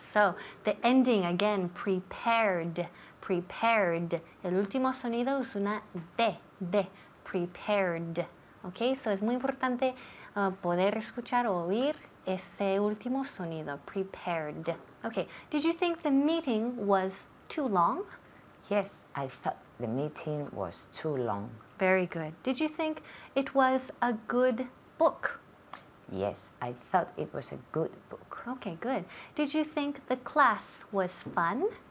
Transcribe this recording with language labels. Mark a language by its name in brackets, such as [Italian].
[English] So, the ending again, prepared. Prepared. [Spanish] El último sonido es una D. D. Prepared. Okay, so es muy importante poder escuchar o oír ese último sonido. [English] Prepared. Okay, did you think the meeting was too long? Yes, I thought the meeting was too long. Very good. Did you think it was a good book? Yes, I thought it was a good book. Okay, good. Did you think the class was fun?